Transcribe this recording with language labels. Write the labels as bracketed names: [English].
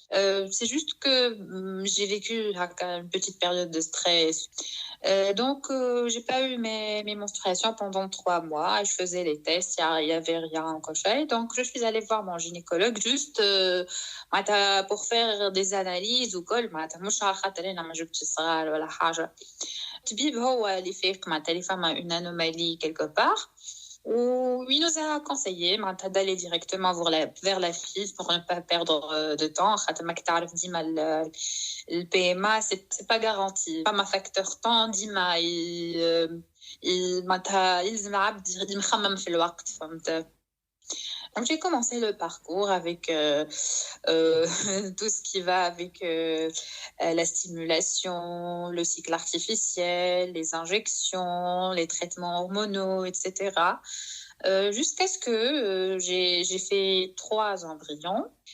[French] C'est juste que j'ai vécu une petite période de stress. Donc, j'ai pas eu mes menstruations pendant 3 mois. Je faisais les tests, il y avait rien en cochet. Donc, je suis allée voir mon gynécologue juste pour faire des analyses ou quoi. [Arabic] مش على خاطر انا ما جبتش صغار ولا حاجه. الطبيب هو اللي فيق معناتها اللي فما [French] une anomalie quelque part. Où il nous a conseillé d'aller directement vers la FIV pour ne pas perdre de temps. Le PMA, c'est pas garanti. Pas ma facteur temps, [Arabic] ديما معناتها يلزم العبد يخمم في الوقت فهمت. [French] Donc, j'ai commencé le parcours avec tout ce qui va avec la stimulation, le cycle artificiel, les injections, les traitements hormonaux, etc. Jusqu'à ce que j'ai fait 3 embryons.